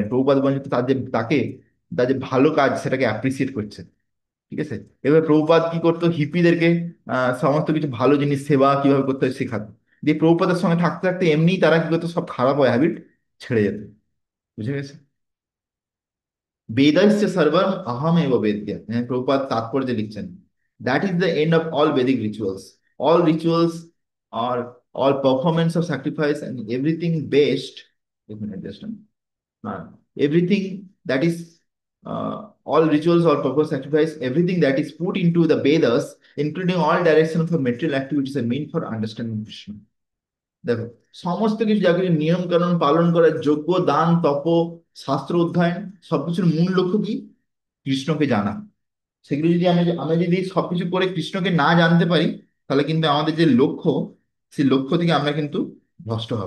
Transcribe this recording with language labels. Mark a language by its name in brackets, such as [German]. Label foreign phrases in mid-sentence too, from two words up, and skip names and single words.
[Bangla] প্রভুপাদ বলেন তার যে তাকে, তার যে ভালো কাজ সেটাকে অ্যাপ্রিসিয়েট করছে। ঠিক আছে, এবার প্রভুপাদ কি করতো, হিপিদেরকে সমস্ত কিছু ভালো জিনিস সেবা কিভাবে করতে হয় শেখাতো। দিয়ে প্রভুপাদের সঙ্গে থাকতে থাকতে এমনিই তারা কি করতো, সব খারাপ হ্যাবিট ছেড়ে যেত। বুঝে গেছে? [Sanskrit] বেদাশ্চ সর্বম অহম এব বেদ্য, [Bangla] হ্যাঁ প্রভুপাদ তাৎপর্য লিখছেন, [English] That is the end of all Vedic rituals, all rituals or all performance of sacrifice and everything best, [Bangla] এক মিনিট [English] জাস্ট, everything that is all rituals or purpose sacrifice, everything that is put into the Vedas, including all direction of material activities, are meant for understanding Krishna. [Bangla] দেখো, সমস্ত কিছু যা কিছু নিয়ম কানুন পালন করার যোগ্য, দান তপ, শাস্ত্র অধ্যয়ন, সবকিছুর মূল লক্ষ্য কি? কৃষ্ণকে জানা। সেগুলো যদি আমরা যদি সবকিছু করে কৃষ্ণকে না জানতে পারি, তাহলে কিন্তু আমাদের যে লক্ষ্য, সেই লক্ষ্য থেকে আমরা কিন্তু ভ্রষ্ট হব।